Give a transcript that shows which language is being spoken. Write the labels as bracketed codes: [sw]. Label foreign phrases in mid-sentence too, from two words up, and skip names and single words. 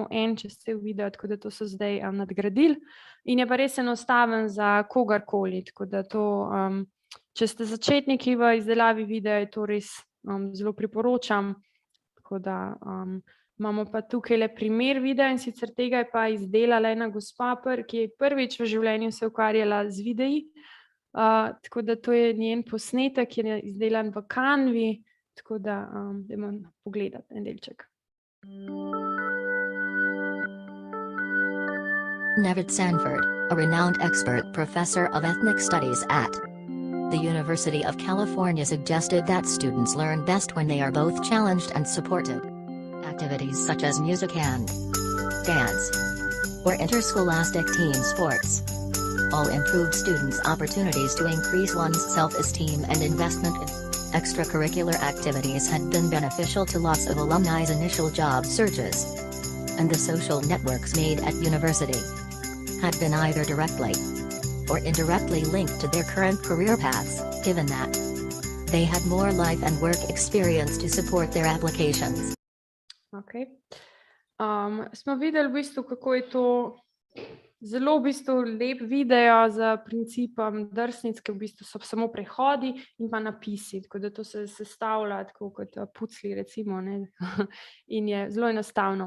[sl] en čez cel video, tako da to so zdaj nadgradili in je pa res enostaven za kogarkoli, tako da to, če ste začetniki v izdelavi videa, je to res zelo priporočam, tako da imamo pa tukaj le primer videa in sicer tega je pa izdelala ena gospa, ki je prvič v življenju se ukvarjala z videi, tako da to je njen posnetek, ki je izdelan v Canvi, tako da dajmo pogledati en delček. [en] Nevid Sanford, a renowned expert professor of ethnic studies at the University of California, suggested that students learn best when they are both challenged and supported. Activities such as music and dance or interscholastic team sports all improved students' opportunities to increase one's self-esteem and investment in extracurricular activities had been beneficial to lots of alumni's initial job searches, and the social networks made at university had been either directly or indirectly linked to their current career paths, given that they had more life and work experience to support their applications. [sl] Smo videli v bistvu, kako je to zelo v bistvu lep video z principom drsnic, ki v bistvu so samo prehodi in pa napisi, tako da to se sestavlja tako kot pucli recimo, ne? In je zelo enostavno.